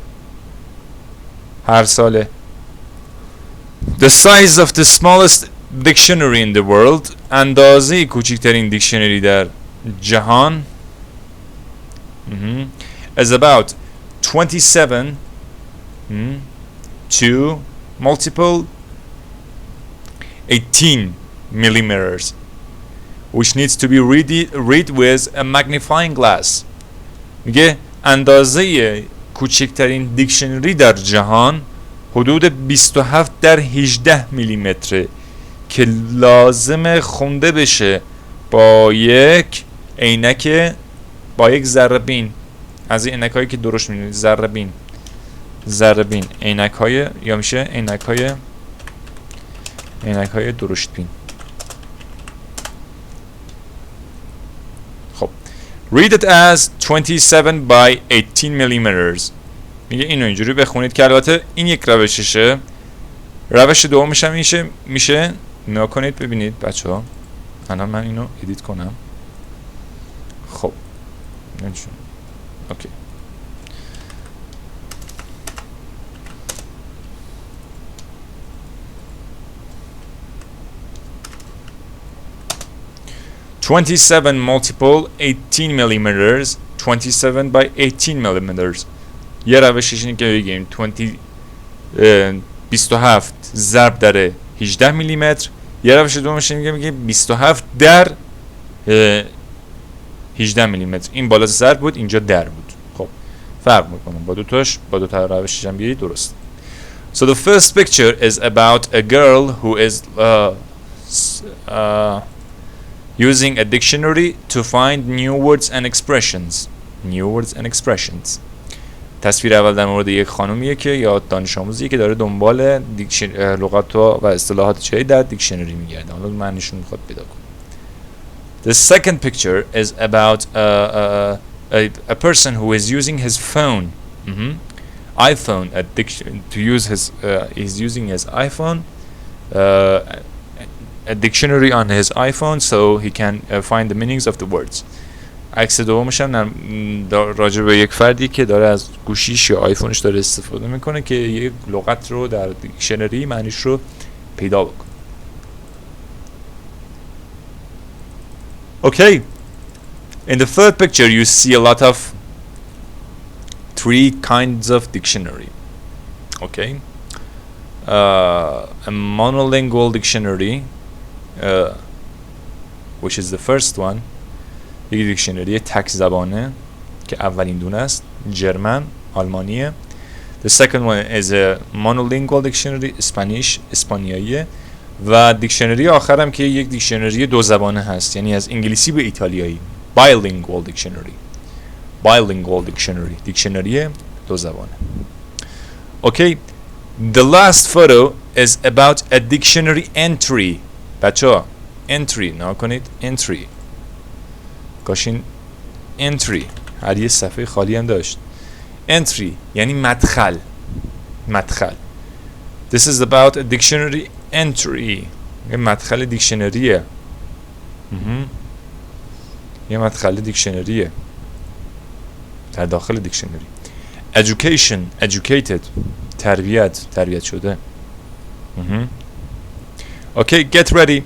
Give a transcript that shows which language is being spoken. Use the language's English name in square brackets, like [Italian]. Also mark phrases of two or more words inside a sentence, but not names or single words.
[Persian] هر ساله. [English] The size of the smallest dictionary in the world [Persian] اندازه کوچکترین دیکشنری در جهان [English] is about 27 to multiple 18 millimeters which needs to be read with a magnifying glass. [Persian] میگه اندازه کوچکترین دیکشنری در جهان حدود 27 در 18 میلیمتره که لازم خونده بشه با یک عینک، با یک ذره بین، از این عینک هایی که درشت می‌بینید، ذره بین عینک های، یا میشه عینک های درشت بین. [English] خب read it as 27 by 18 millimeters. [Persian] میگه اینو اینجوری بخونید که البته این یک روششه. روش دومش هم میشه نگاه کنید ببینید بچه ها. الان من اینو ادیت کنم. خب نشون. اوکی. [English] "27 multiple 18 millimeters", 27 by 18 millimeters. [Persian] یه روشش اینه که بگیم 27 ضرب در 18 میلیمتر. یه روش دومش اینه که میگیم 27 در 18 میلیمتر. این بالا ضرب بود، اینجا در بود. خب فرق میکنم با دو تا روشش هم بیاری درست. [English] So the first picture is about a girl who is using a dictionary to find new words and expressions. New words and expressions. [Persian] تصویر اول در مورد یک خانومیه که یا دانش آموزیه که داره دنبال لغات و اصطلاحات جدید در دیکشنری میگرده. حالا معنیشون میخواد پیدا کنه. [English] The second picture is about a person who is using his phone. iPhone to use his he's using his iPhone, a dictionary on his iPhone so he can find the meanings of the words. [Persian] عکس دومش هم راجع به یک فردی که داره از گوشیش یا آیفونش داره استفاده میکنه که یک لغت رو در دیکشنری معنیش رو پیدا بکنه. [English] Okay. In the third picture you see a lot of three kinds of dictionary. Okay. A monolingual dictionary, which is the first one. [Persian] یک دیکشنری تک زبانه که اولین دونه است، جرمن، آلمانیه. [English] The second one is a monolingual dictionary، اسپانیاییه. [Persian] و دیکشنری آخرم که یک دیکشنری دو زبانه هست، یعنی از انگلیسی به ایتالیایی، [English] bilingual dictionary، [Persian] دیکشنری دو زبانه. [English] Okay. The last photo is about a dictionary entry. [Persian] بچه‌ها entry نگاه کنید، entry کاشین entry هر یه صفحه خالی هم داشت. entry یعنی مدخل. [English] This is about a dictionary entry. [Persian] یه مدخل دیکشنریه. یه مدخل دیکشنریه در داخل دیکشنری. [English] education، educated، [Persian] تربیت شده. [English] Okay, get ready.